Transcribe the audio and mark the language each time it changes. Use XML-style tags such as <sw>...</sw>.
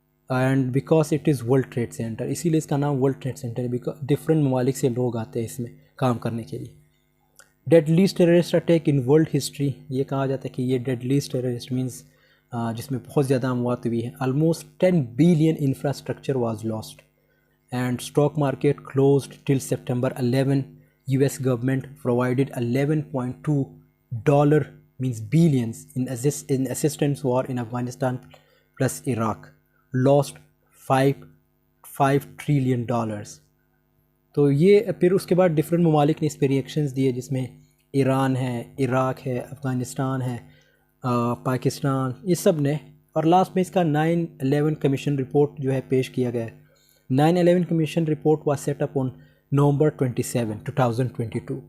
<en>and because it is World Trade Center,</en> <ur>اسی لیے اس کا نام ورلڈ ٹریڈ سینٹر ہے، بیکاز ڈفرینٹ ممالک سے لوگ آتے ہیں اس میں کام کرنے کے لیے.</ur> <en>deadliest terrorist attack in world history,</en> <ur>یہ کہا جاتا ہے کہ یہ ڈیڈلیسٹ ٹیررسٹ مینس جس میں بہت زیادہ اموات ہوئی ہیں.</ur> <en>Almost 10 billion infrastructure was lost and stock market closed till September 11. US government provided $11.2 means billions in assistance war in Afghanistan plus Iraq. Lost $5 trillion.</en> <ur>تو یہ پھر اس کے بعد ڈفرینٹ ممالک نے اس پہ ریئیکشنز دیے، جس میں ایران ہے، عراق ہے، افغانستان ہے، پاکستان، یہ سب نے. اور لاسٹ میں اس کا 9/11 کمیشن رپورٹ جو ہے پیش کیا گیا ہے.</ur> <en>9/11 commission report was set up on November 27, 2022.</en>